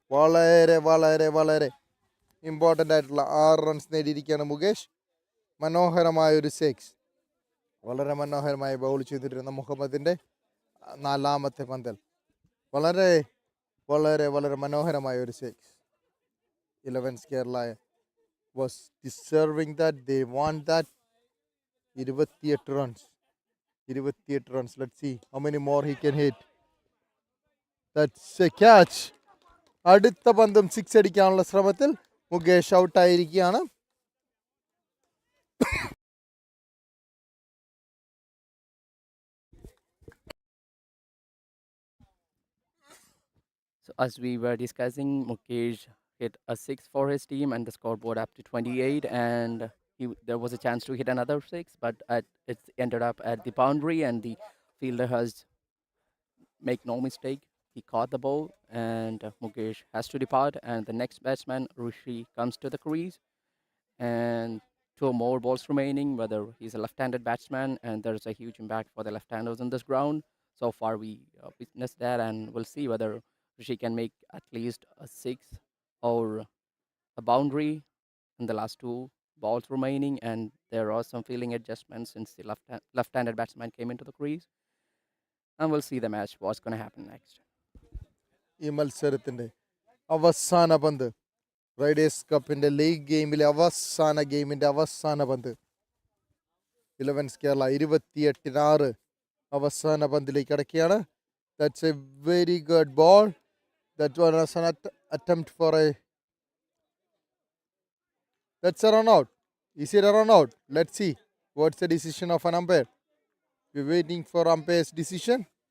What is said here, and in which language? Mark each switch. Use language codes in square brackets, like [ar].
[ml] വളരെ വളരെ വളരെ ഇമ്പോർട്ടൻ്റ് ആയിട്ടുള്ള 6 റൺസ് നേടിയിരിക്കുകയാണ് മുകേഷ്. മനോഹരമായൊരു 6. വളരെ മനോഹരമായി ബൗൾ ചെയ്തിരുന്ന മുഹമ്മദിൻ്റെ നാലാമത്തെ പന്തിൽ വളരെ വളരെ വളരെ മനോഹരമായ ഒരു 6. [en] 11's Kerala was deserving that. They want that. 28 runs. 28 runs. Let's see how many more he can hit. That's a catch. [ml] അടുത്ത പന്തും 6 അടിക്കാനുള്ള ശ്രമത്തിൽ Mukesh ഔട്ടായിരിക്കുകയാണ്. [en] So as we were discussing, Mukesh hit a 6 for his team, and the scoreboard up to 28, and there was a chance to hit another 6, but it ended up at the boundary, and the fielder has make no mistake. He caught the ball, and Mukesh has to depart, and the next batsman, Rishi, comes to the crease, and 2 more balls remaining, whether he's a left-handed batsman, and there's a huge impact for the left-handers in this ground. So far, we witnessed that, and we'll see whether Rishi can make at least a 6 or a boundary in the last 2 balls remaining, and there are some fielding adjustments since the left-handed batsman came into the crease. and we'll see the match. What's going to happen next? [ml] ഈ മത്സരത്തിന്റെ അവസാന പന്ത്, Riders കപ്പിന്റെ league ഗെയിമിലെ ഗെയിമിന്റെ അവസാന പന്ത്. 11's Kerala 28-6 അവസാന പന്തിലേക്ക് അടക്കുകയാണ്. [en] That's a very good ball. That was an attempt for a. That's a run out. Is it a run out? Let's see. What's the decision of an umpire? We're waiting for umpire's decision.